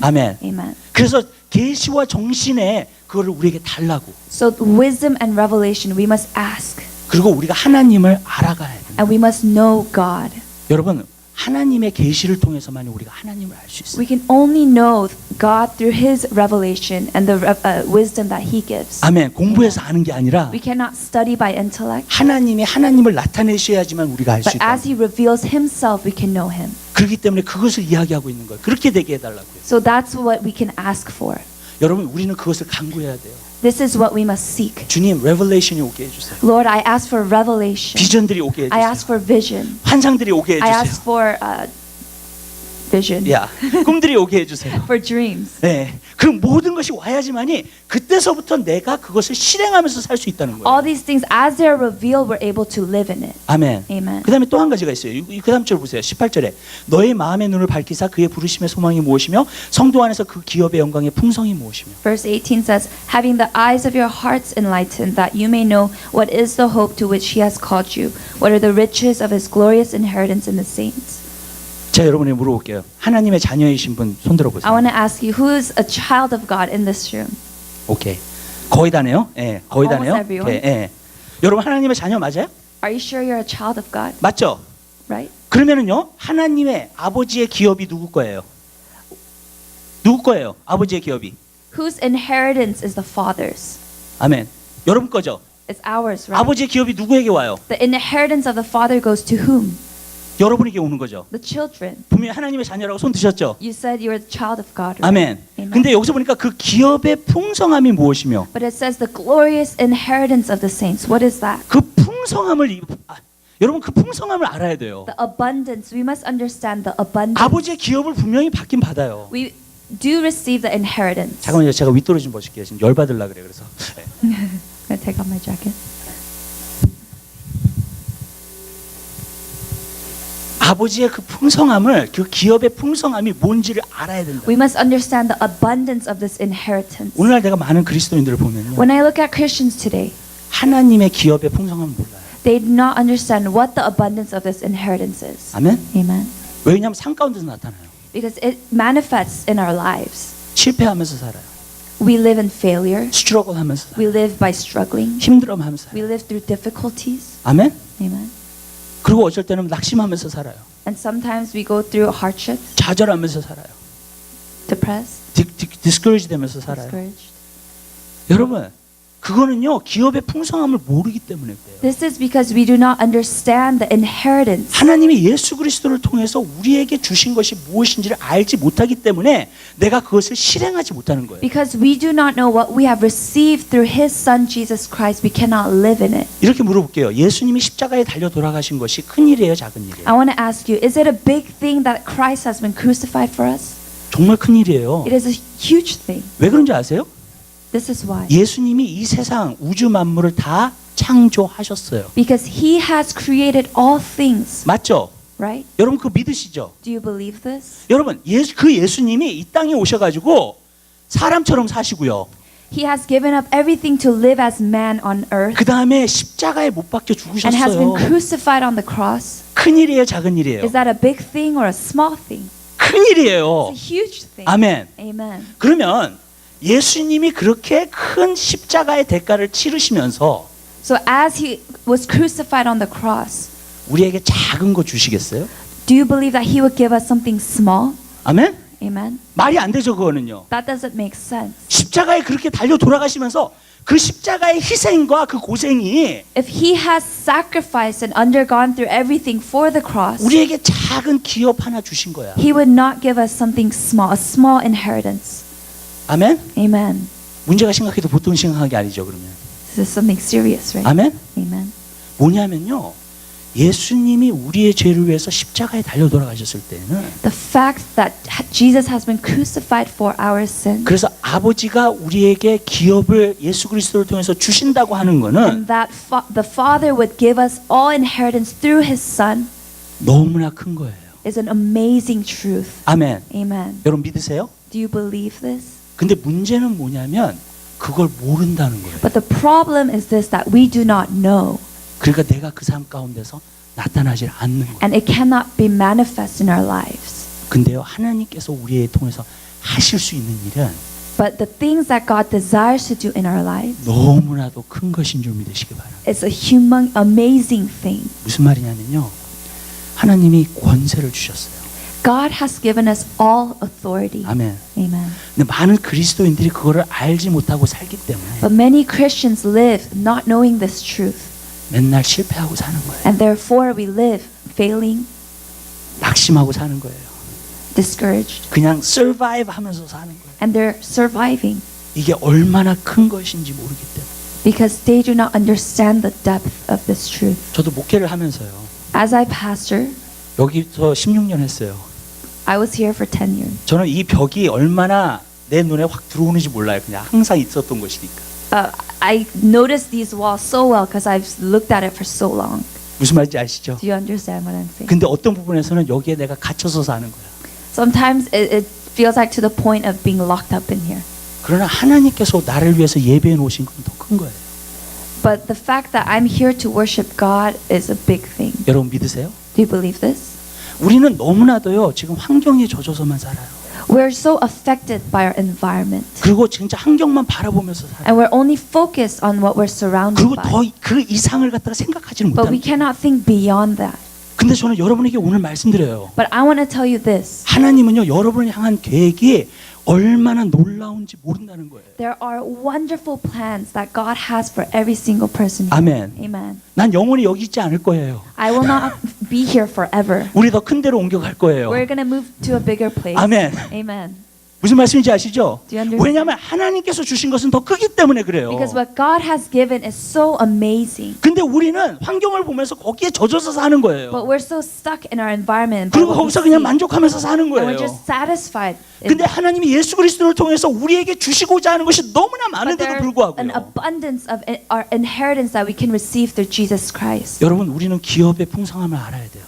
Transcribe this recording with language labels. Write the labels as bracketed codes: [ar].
[ko] 아멘. [en] Amen. [ko] 그래서 계시와 정신에 그거를 우리에게 달라고. [en] So wisdom and revelation, we must ask. [ko] 그리고 우리가 하나님을 알아가야 돼요. [en] And we must know God. [ko] 여러분, 하나님의 계시를 통해서만 우리가 하나님을 알 수 있어요. [en] We can only know God through His revelation and the wisdom that He gives. [ko] 아멘. 공부해서 아는 게 아니라 [en] We cannot study by intellect, [ko] 하나님이 하나님을 나타내셔야지만 우리가 알 수 [en] but [ko] 있다. [en] as He reveals Himself, we can know Him. [ko] 그렇기 때문에 그것을 이야기하고 있는 거예요. 그렇게 되게 해달라고요. [en] So that's what we can ask for. [ko] 여러분, 우리는 그것을 간구해야 돼요. [en] This is what we must seek. [ko] 주님, 레벨레이션이 오게 해주세요. [en] Lord, I ask for revelation. [ko] 비전들이 오게 [en] I [ko] 해주세요. [en] ask for vision. [ko] 환상들이 오게 [en] I [ko] 해주세요. [en] ask for vision, [ko] 야, 꿈들이 오게 해주세요. [en] for dreams. [ko] 네, 그 모든 것이 와야지만이 그때서부터 내가 그것을 실행하면서 살 수 있다는 거예요. [en] All these things, as they are revealed, we're able to live in it. [ko] 아멘. [en] Amen. [ko] 그 다음에 또 한 가지가 있어요. 그 다음 절 보세요. 18절에 너의 마음의 눈을 밝히사 그의 부르심의 소망이 무엇이며 성도 안에서 그 기업의 영광의 풍성이 무엇이며. [en] Verse 18 says, having the eyes of your hearts enlightened, that you may know what is the hope to which He has called you, what are the riches of His glorious inheritance in the saints. [ko] 자, 여러분이 물어볼게요. 하나님의 자녀이신 분 손들어 [en] I [ko] 보세요. [en] want to ask you, who is a child of God in this room? [ko] 오케이. 거의 다네요. 예, 거의 [en] Almost [ko] 다네요. [en] everyone. [ko] 예, 예. 여러분 하나님의 자녀 맞아요? [en] Are you sure you're a child of God? [ko] 맞죠? [en] Right? [ko] 그러면은요, 하나님의 아버지의 기업이 누구 거예요? 누구 거예요? 아버지의 기업이. [en] Whose inheritance is the Father's? [ko] 아멘. 여러분 거죠? [en] It's ours, right? [ko] 아버지의 기업이 누구에게 와요? [en] The inheritance of the Father goes to whom? [ko] 여러분에게 오는 거죠. [en] The children. [ko] 분명히 하나님의 자녀라고 손 드셨죠? [en] You said you were the child of God, right? [ko] 아멘. [en] Amen. [ko] 근데 여기서 보니까 그 기업의 풍성함이 무엇이며 [en] But it says the glorious inheritance of the saints. What is that? [ko] 그 풍성함을 여러분 그 풍성함을 알아야 돼요. [en] The abundance. We must understand the abundance. [ko] 아버지의 기업을 분명히 받긴 받아요. [en] We do receive the inheritance. [ko] 잠깐만요. 제가 윗도로 좀 보실게요. 지금 열 받으려 그래. 그래서 네. [en] I'm gonna take off my jacket. [ko] 아버지의 그 풍성함을 그 기업의 풍성함이 뭔지를 알아야 된다. [en] We must understand the abundance of this inheritance. [ko] 오늘날 내가 많은 그리스도인들을 보면요. [en] When I look at Christians today, [ko] 하나님의 기업의 풍성함을 몰라요. [en] they do not understand what the abundance of this inheritance is. [ko] 아멘. [en] Amen. [ko] 왜냐하면 산 가운데서 나타나요. [en] Because it manifests in our lives. [ko] 실패하면서 살아요. [en] We live in failure. [ko] 스트러글하면서 살아요. [en] We live by struggling. [ko] 힘들어하면서 [en] We [ko] 살아요. [en] live through difficulties. [ko] 아멘. [en] Amen. [ko] 그리고 어쩔 때는 낙심하면서 살아요. [en] And sometimes we go through hardships, [ko] 좌절하면서 살아요. [en] depressed, [ko] 디스커리지 되면서 살아요. [en] discouraged. [ko] 여러분, 그거는요 기업의 풍성함을 모르기 때문에 그래요. [en] This is because we do not understand the inheritance. [ko] 하나님이 예수 그리스도를 통해서 우리에게 주신 것이 무엇인지를 알지 못하기 때문에 내가 그것을 실행하지 못하는 거예요. [en] Because we do not know what we have received through His Son Jesus Christ, we cannot live in it. [ko] 이렇게 물어볼게요. 예수님이 십자가에 달려 돌아가신 것이 큰 일이에요, 작은 일이에요? [en] I want to ask you, is it a big thing that Christ has been crucified for us? [ko] 정말 큰 일이에요. [en] It is a huge thing. [ko] 왜 그런지 아세요? [en] This is why. [ko] 예수님이 이 세상 우주 만물을 다 창조하셨어요. [en] Because He has created all things. [ko] 맞죠? [en] right? [ko] 여러분 그거 믿으시죠? [en] Do you believe this? [ko] 여러분 그 예수님이 이 땅에 오셔가지고 사람처럼 사시고요. [en] He has given up everything to live as man on earth [ko] 그 다음에 십자가에 못 박혀 [en] and has been [ko] 죽으셨어요. [en] crucified on the cross. [ko] 큰 일이에요, 작은 일이에요? [en] Is that a big thing or a small thing? [ko] 큰 일이에요. [en] It's a huge thing. [ko] 아멘. [en] Amen. [ko] 그러면 예수님이 그렇게 큰 십자가의 대가를 치르시면서 [en] So as he was crucified on the cross, [ko] 우리에게 작은 거 주시겠어요? [en] do you believe that he would give us something small? [ko] 아멘? [en] Amen. [ko] 말이 안 되죠, 그거는요. [en] That doesn't make sense. [ko] 십자가에 그렇게 달려 돌아가시면서 그 십자가의 희생과 그 고생이 [en] If he has sacrificed and undergone through everything for the cross, [ko] 우리에게 작은 기업 하나 주신 거야. [en] he would not give us something small, a small inheritance. [ko] 아멘? [en] Amen. [ko] 문제가 심각해도 보통 심각한 게 아니죠, 그러면. [en] This is something serious, right? [ko] 아멘? [en] Amen. [ko] 뭐냐면요. 예수님이 우리의 죄를 위해서 십자가에 달려 돌아가셨을 때는 [en] The fact that Jesus has been crucified for our sin [ko] 그래서 아버지가 우리에게 기업을 예수 그리스도를 통해서 주신다고 하는 거는 [en] and that the Father would give us all inheritance through his Son [ko] 너무나 큰 거예요. [en] is an amazing truth. [ko] 아멘. [en] Amen. [ko] 여러분 믿으세요? [en] Do you believe this? [ko] 근데 문제는 뭐냐면 그걸 모른다는 거예요. [en] But the problem is this, that we do not know. [ko] 그러니까 내가 그 삶 가운데서 나타나질 않는 거예요. [en] And it cannot be manifest in our lives. [ko] 근데요, 하나님께서 우리에 통해서 하실 수 있는 일은 [en] But the things that God desires to do in our lives [ko] 너무나도 큰 것인 줄 믿으시기 바랍니다. [en] is a amazing thing. [ko] 무슨 말이냐면요, 하나님이 권세를 주셨어요. [en] God has given us all authority. [ko] 아멘. [en] Amen. [ko] 근데 많은 그리스도인들이 그거를 알지 못하고 살기 때문에 [en] But many Christians live not knowing this truth. [ko] 맨날 실패하고 사는 거예요. [en] And therefore we live failing, [ko] 낙심하고 사는 거예요. [en] discouraged, [ko] 그냥 survive 하면서 사는 거예요. [en] and they're surviving [ko] 이게 얼마나 큰 것인지 모르기 때문에. [en] because they do not understand the depth of this truth. [ko] 저도 목회를 하면서요, [en] As I pastor, [ko] 여기서 16년 했어요. [en] I was here for 10 years. [ko] 저는 이 벽이 얼마나 내 눈에 확 들어오는지 몰라요. 그냥 항상 있었던 것이니까. [en] I noticed these walls so well because I've looked at it for so long. [ko] 무슨 말인지 아시죠? [en] Do you understand what I'm saying? [ko] 근데 어떤 부분에서는 여기에 내가 갇혀서 사는 거야. [en] Sometimes it feels like to the point of being locked up in here. [ko] 그러나 하나님께서 나를 위해서 예배해 놓으신 건 더 큰 거예요. [en] But the fact that I'm here to worship God is a big thing. [ko] 여러분 믿으세요? [en] Do you believe this? [ko] 우리는 너무나도요, 지금 환경에 젖어서만 살아요. [en] We're so affected by our environment. [ko] 그리고 진짜 환경만 바라보면서 살아요. [en] And we're only focused on what we're surrounded [ko] 그리고 [en] by. [ko] 더 그 이상을 갖다가 생각하지는 [en] But we [ko] 못하는 거예요. [en] cannot think beyond that. [ko] 근데 저는 여러분에게 오늘 말씀드려요. [en] But I want to tell you this. [ko] 하나님은요, 여러분을 향한 계획이 얼마나 놀라운지 모른다는 거예요. [en] There are wonderful plans that God has for every single person here. [ko] 아멘. [en] Amen. [ko] 난 영원히 여기 있지 않을 거예요. [en] I will not be here forever. [ko] 우리 더 큰 데로 옮겨갈 거예요. [en] We're going to move to a bigger place. [ko] 아멘. [en] Amen. [ko] 무슨 말씀인지 아시죠? [en] Do you understand? [ko] 왜냐하면 하나님께서 주신 것은 더 크기 때문에 그래요. [en] Because what God has given is so amazing. [ko] 근데 우리는 환경을 보면서 거기에 젖어서 사는 거예요. [en] But we're so stuck in our environment. by [ko] 그리고 [en] what we [ko] 거기서 그냥 [en] see. [ko] 만족하면서 사는 [en] And we're [ko] 거예요. [en] just satisfied. [ko] 근데 하나님이 예수 그리스도를 통해서 우리에게 주시고자 하는 것이 너무나 [en] But [ko] 많은데도 [en] there's an [ko] 불구하고요. [en] abundance of our inheritance that we can receive through Jesus Christ. [ko] 여러분, 우리는 기업의 풍성함을 알아야 돼요.